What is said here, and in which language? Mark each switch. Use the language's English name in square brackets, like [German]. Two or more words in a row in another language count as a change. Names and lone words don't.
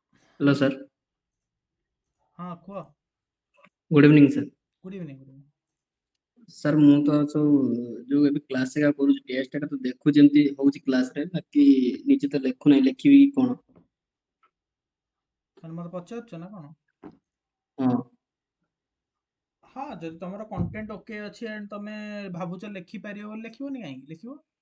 [English] Hello sir. [Odia] ହଁ କୁହ। [English] Good evening sir. Good evening good evening. [Odia] सर ମୁଁ ତ ସବୁ ଯୋଉ ଏବେ କ୍ଲାସ୍ ଏକା କରୁଛି ଟେଷ୍ଟ ଏକା ତ ଦେଖୁଛି ଏମିତି ହଉଛି କ୍ଲାସରେ, ବାକି ନିଜେ ତ ଲେଖୁନାହିଁ, ଲେଖିବି କି କଣ? ମାନେ ମତେ ପଚାରୁଛ ନା କଣ? ହଁ ହଁ ଯଦି ତମର କଣ୍ଟେଣ୍ଟ ଓକେ ଅଛି and ତମେ ଭାବୁଛ ଲେଖିପାରିବ ବୋଲି ଲେଖିବନି କାହିଁକି ଲେଖିବ।